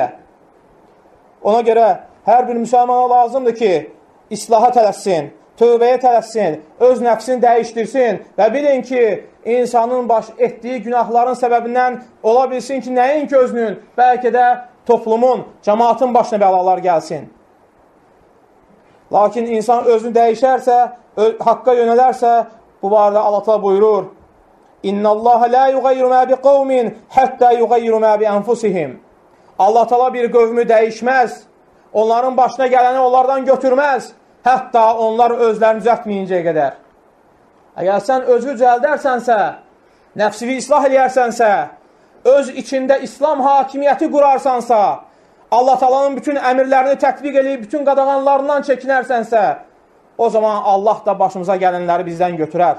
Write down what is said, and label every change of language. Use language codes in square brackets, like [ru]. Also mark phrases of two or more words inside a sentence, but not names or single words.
[az] Ona görə hər bir müsəlmana lazımdır ki, islaha tələssin, tövbəyə tələssin, öz nəfsini dəyişdirsin və bilin ki, insanın baş etdiyi günahların səbəbindən ola bilsin ki, nəinki özünün, bəlkə də toplumun, cəmaatın başına bəlalar gəlsin. Lakin insan özünü dəyişərsə, haqqa yönələrsə, bu barədə Allah Taala buyurur: [ar] إن الله لا يغير ما بقوم حتى يغيروا ما بأنفسهم. [az] Allah Taala bir qövmü dəyişməz, onların başına gələni onlardan götürməz, hətta onlar özlərini düzəltməyincəyə qədər. Əgər sən özünü düzəldərsənsə, nəfsini islah eləyərsənsə, öz içində İslam hakimiyyəti qurarsansa, Allah Taala'nın bütün əmirlərini tətbiq edib, bütün qadağanlarından çəkinərsənsə, o zaman Allah da başımıza gələnləri bizdən götürər.